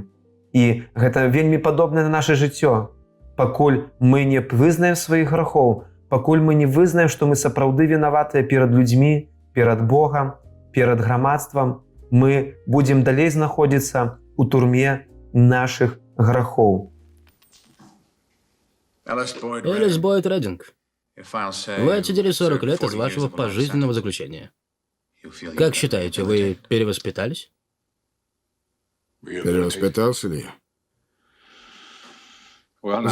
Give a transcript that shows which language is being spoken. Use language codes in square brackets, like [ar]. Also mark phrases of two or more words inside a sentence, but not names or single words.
[be] І гэта вельмі падобна на наша жыццё. Пакуль мы не вызнаем сваіх грахоў, пакуль мы не вызнаем, што мы сапраўды вінаватыя перад людзьмі, перад Богам, перад грамадствам, мы будзем далей знаходзіцца ў турме нашых грахоў. [ru] Элис Бойд Реддинг, вы отсидели 40 лет из вашего пожизненного заключения. Как считаете, вы перевоспитались? Перевоспитался ли я?